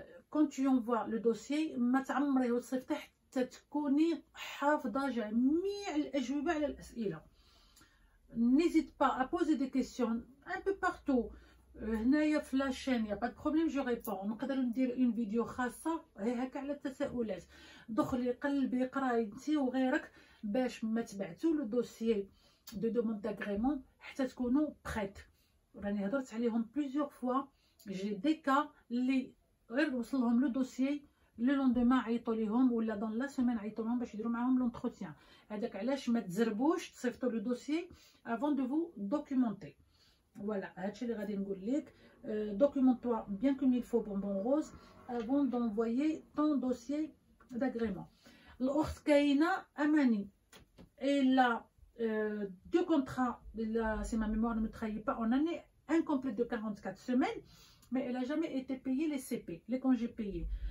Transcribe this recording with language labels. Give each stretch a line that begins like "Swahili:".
French: Quand tu envoies le dossier,
Arabic: ما تعمريه وتصيفطيه حتى تكوني حافظة جميع الأجوبة على الأسئلة.
French: N'hésite pas à poser des questions un peu partout.
Arabic: هنايا في
French: la chaîne, y a pas de problème, je réponds.
Arabic: نقدر ندير
French: une vidéo
Arabic: خاصة هكا على التساؤلات. دخلي قلبي قراي انتي وغيرك باش ما تبعتوا لو دوسيي
French: de demande d'agrément
Arabic: حتى تكونوا
French: prêtes.
Arabic: راني هضرت عليهم
French: plusieurs fois. J'ai des cas
Arabic: اللي غير وصل لهم لو دوسيي لو لوندومان عيطوا ليهم ولا دون لا سيمين عيطوا لهم باش يديروا معاهم لونتروتيان. هذاك علاش ما تزربوش تصيفطوا لو دوسيي
French: avant de vous documenter.
Arabic: Voilà, هادشي اللي غادي نقول لك.
French: Documente-toi bien comme il faut, Bonbon Rose, avant d'envoyer ton dossier d'agrément.
Arabic: الأخت كاينة أماني,
French: elle a 2 contrats, si ma mémoire ne me trahit pas, en année incomplète de 44 semaines, mais elle n'a jamais été payée les CP, les congés payés.